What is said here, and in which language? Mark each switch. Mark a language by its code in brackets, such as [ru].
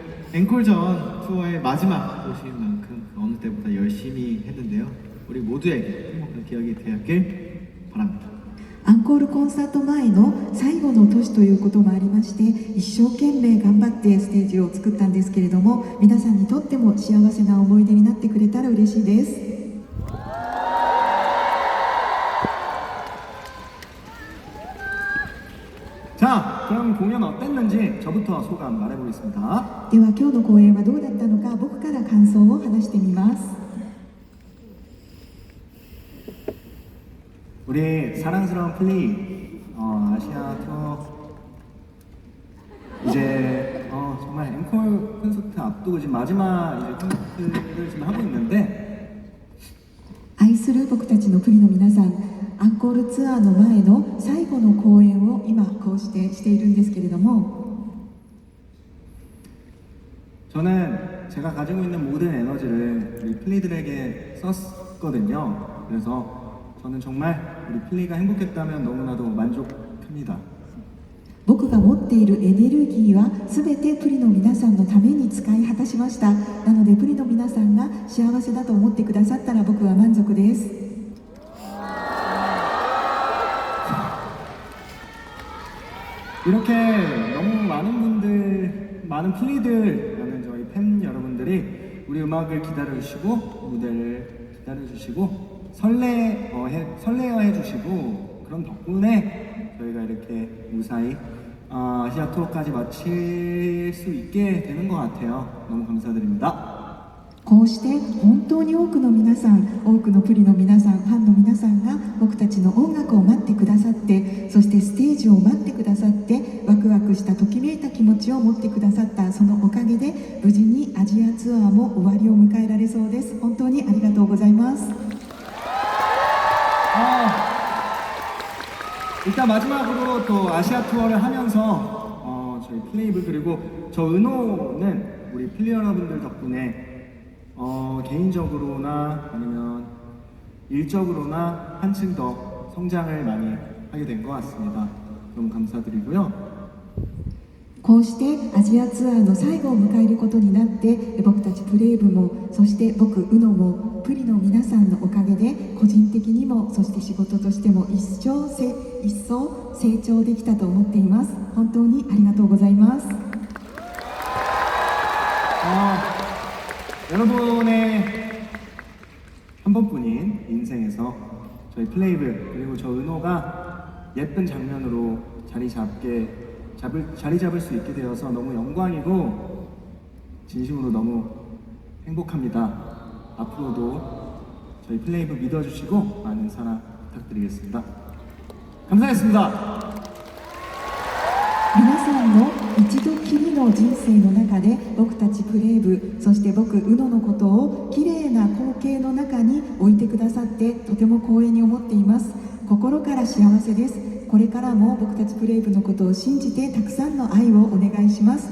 [ko] 그 앵콜전 투어의 마지막 도시인 만큼 그 어느 때보다 열심히 했는데요. 우리 모두에게 행복한 기억이 되었길 바랍니다. [ja] アンコールコンサート前の最後の年ということもありまして、一生懸命頑張ってステージを作ったんですけれども、皆さんにとっても幸せな思い出になってくれたら嬉しいです。 [ko] 자, 그럼 공연 어땠는지 저부터 소감 말해보겠습니다. [ja] では今日の公演はどうだったのか、僕から感想を話してみます。 [ko] 우리 사랑스러운 플리 아시아 투어 이제 정말 앵콜 콘서트 앞두고 지금 마지막 이제 콘서트를 지금 하고 있는데 [ja] 愛する僕たちのプリの皆さん、アンコールツアーの前の最後の公演を今こうしているんですけれども、 [ko] 저는 제가 가지고 있는 모든 에너지를 우리 플리들에게 썼거든요. 그래서 저는 정말 우리 플리가 행복했다면 너무나도 만족합니다. [ja] 僕が持っているエネルギーは全てプリの皆さんのために使い果たしました。なのでプリの皆さんが幸せだと思ってくださったら僕は満足です。 [ko] 이렇게 너무 많은 분들, 많은 플리들, 많은 저희 팬 여러분들이 우리 음악을 기다려주시고 무대를 기다려주시고 설레어 해주시고 그런 덕분에 저희가 이렇게 무사히 아시아 투어까지 마칠 수 있게 되는 것 같아요. 너무 감사드립니다. [ja] こうして本当に多くの皆さん、多くのプリの皆さん、ファンの皆さんが僕たちの音楽を待ってくださって、そしてステージを待ってくださって、ワクワクしたときめいた気持ちを持ってくださった、そのおかげで無事にアジアツアーも終わりを迎えられそうです。本当にありがとうございます。 [ko] 일단 마지막으로 또 아시아 투어를 하면서 저희 플레이브 그리고 저 은호는 우리 플리 여러분들 덕분에 개인적으로나 아니면 일적으로나 한층 더 성장을 많이 하게 된 것 같습니다. 너무 감사드리고요. [ja] こうしてアジアツアーの最後を迎えることになって、僕たちプレイブも、そして僕ウノもプリの皆さんのおかげで個人的にも、そして仕事としても一層成長できたと思っています。本当にありがとうございます。 [ko] 여러분의 한 번뿐인 인생에서 저희 플레이브 그리고 저 은호가 예쁜 장면으로 자리 잡을 수 있게 되어서 너무 영광이고 진심으로 너무 행복합니다. 앞으로도 저희 플레이브 믿어주시고 많은 사랑 부탁드리겠습니다. 감사했습니다. [ja] 皆さんの一度きりの人生の中で、僕たちプレイブ、そして僕ウノのことをきれいな光景の中に置いてくださって、とても光栄に思っています。心から幸せです。これからも僕たちプレイブのことを信じて、たくさんの愛をお願いします。